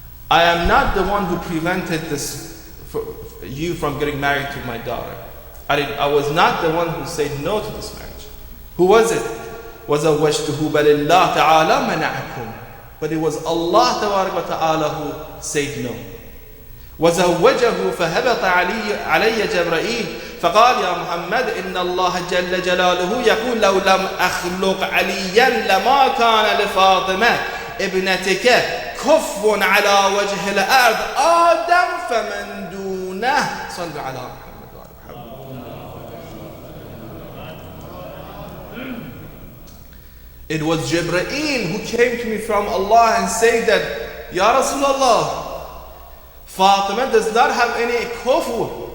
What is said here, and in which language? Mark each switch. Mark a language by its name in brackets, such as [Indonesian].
[English] I am not the one who prevented you from getting married to my daughter. I was not the one who said no to this marriage. Who was it? [Arabic] وَزَوَّجْتُهُ بَلِ اللَّهُ تَعَالَى مَنَعَكُمْ. [English] But it was Allah Tabarak wa Ta'ala who said no. [Arabic] وزوجه فهبط علي جبرائيل فقال يا محمد إن الله جل جلاله يقول لو لم أخلق عليا لما كان لفاطمة ابنتك كفو على وجه الأرض آدم فمن دونه صلوا على محمد وعلى محمد. [English] It was Jibreel who came to me from Allah and said that Ya Rasulullah, Fatima does not have any kufu.